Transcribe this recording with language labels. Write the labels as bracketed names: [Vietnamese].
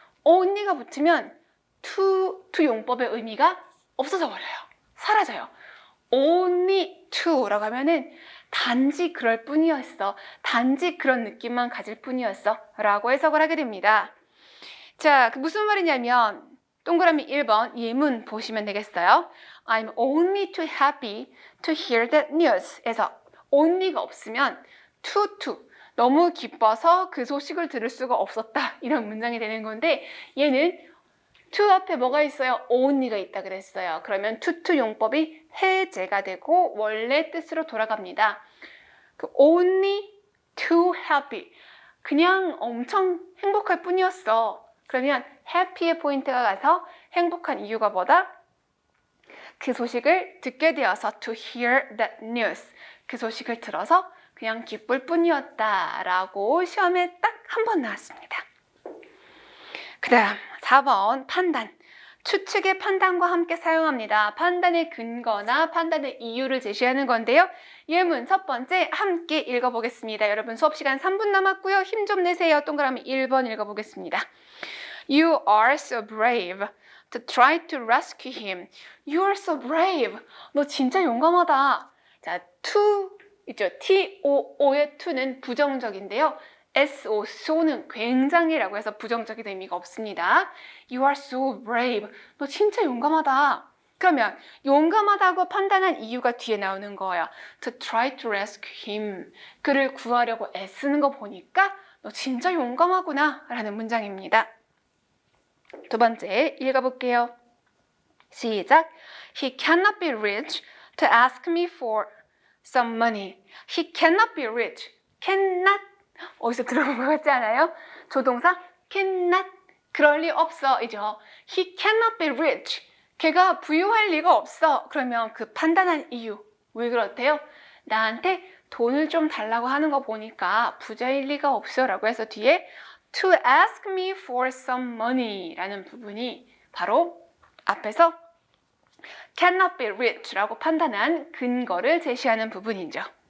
[Korean] only가 붙으면 to 용법의 의미가 없어져 버려요. 사라져요. only to라고 하면은 단지 그럴 뿐이었어. 단지 그런 느낌만 가질 뿐이었어. 라고 해석을 하게 됩니다. 자, 그 무슨 말이냐면 동그라미 1번 예문 보시면 되겠어요. [English] I'm only too happy to hear that news. [Korean] 에서 only가 없으면 to 너무 기뻐서 그 소식을 들을 수가 없었다. 이런 문장이 되는 건데 얘는 to 앞에 뭐가 있어요? only가 있다 그랬어요. 그러면 to 용법이 해제가 되고 원래 뜻으로 돌아갑니다. [English] 그 only too happy. [Korean] 그냥 엄청 행복할 뿐이었어. 그러면 happy의 포인트가 가서 행복한 이유가 뭐다? 그 소식을 듣게 되어서 [English] to hear that news. [Korean] 그 소식을 들어서 그냥 기쁠 뿐이었다 라고 시험에 딱 한 번 나왔습니다. 그 다음 4번 판단. 추측의 판단과 함께 사용합니다. 판단의 근거나 판단의 이유를 제시하는 건데요. 예문 첫 번째 함께 읽어보겠습니다. 여러분 수업 시간 3분 남았고요. 힘 좀 내세요. 동그라미 1번 읽어보겠습니다. [English] You are so brave to try to rescue him. You are so brave. [Korean] 너 진짜 용감하다. 자, to 있죠. T-O-O의 to는 부정적인데요. S-O, so는 굉장히라고 해서 부정적인 의미가 없습니다. [English] You are so brave. [Korean] 너 진짜 용감하다. 그러면 용감하다고 판단한 이유가 뒤에 나오는 거예요. [English] To try to rescue him. [Korean] 그를 구하려고 애쓰는 거 보니까 너 진짜 용감하구나 라는 문장입니다. 두 번째 읽어볼게요. 시작. [English] He cannot be rich to ask me for some money. He cannot be rich. [Korean] cannot 어디서 들어본 것 같지 않아요? 조동사 cannot 그럴 리 없어 이죠. [English] He cannot be rich. [Korean] 걔가 부유할 리가 없어. 그러면 그 판단한 이유 왜 그렇대요? 나한테 돈을 좀 달라고 하는 거 보니까 부자일 리가 없어 라고 해서 뒤에 [English] to ask me for some money [Korean] 라는 부분이 바로 앞에서 [English] cannot be rich [Korean] 라고 판단한 근거를 제시하는 부분이죠.